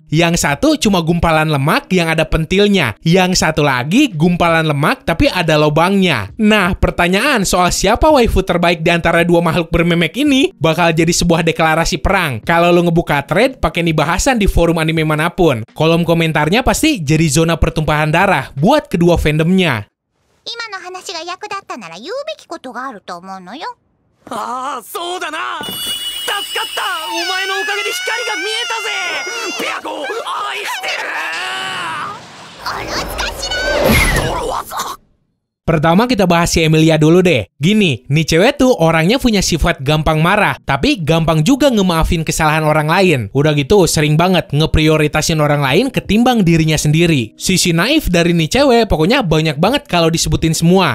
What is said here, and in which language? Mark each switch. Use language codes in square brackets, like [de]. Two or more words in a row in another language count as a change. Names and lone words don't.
[id] Yang satu cuma gumpalan lemak yang ada pentilnya. Yang satu lagi gumpalan lemak tapi ada lobangnya. Nah, pertanyaan soal siapa waifu terbaik di antara dua makhluk bermemek ini bakal jadi sebuah deklarasi perang. Kalau lu ngebuka thread pakai nih bahasan di forum anime manapun, kolom komentarnya pasti jadi zona pertumpahan darah buat kedua fandomnya. [ja] 今の話が役立ったなら言うべきことがあると思うのよ。ああ、そうだな。助かった。お前のおかげで光が見えたぜ。ペアコ、愛してる。おろすかしら。泥技。 [id] Pertama kita bahas si Emilia dulu deh. Gini, nih cewek tuh orangnya punya sifat gampang marah, tapi gampang juga ngemaafin kesalahan orang lain. Udah gitu, sering banget ngeprioritasin orang lain ketimbang dirinya sendiri. Sisi naif dari nih cewek pokoknya banyak banget kalau disebutin semua.